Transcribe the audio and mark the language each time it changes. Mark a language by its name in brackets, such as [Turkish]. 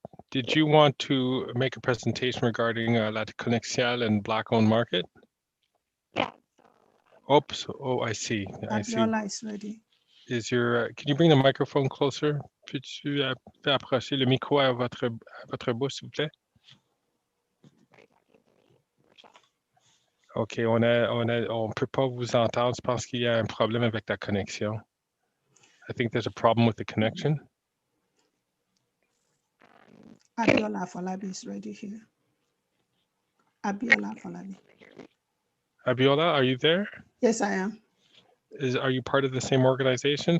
[English] Did you want to make a presentation regarding La Connexiale and Black-owned market? Yeah. Oops, oh, I see. I see. Abiola is ready. Is your, can you bring the microphone closer? [French] Peux-tu faire approcher le micro à votre bouche, s'il vous plaît? OK, on peut pas vous entendre. Je pense qu'il y a un problème avec la connexion. [English] I think there's a problem with the connection. Abiola Falabi is ready here. Abiola Falabi. Abiola, are you there? Yes, I am. Are you part of the same organization?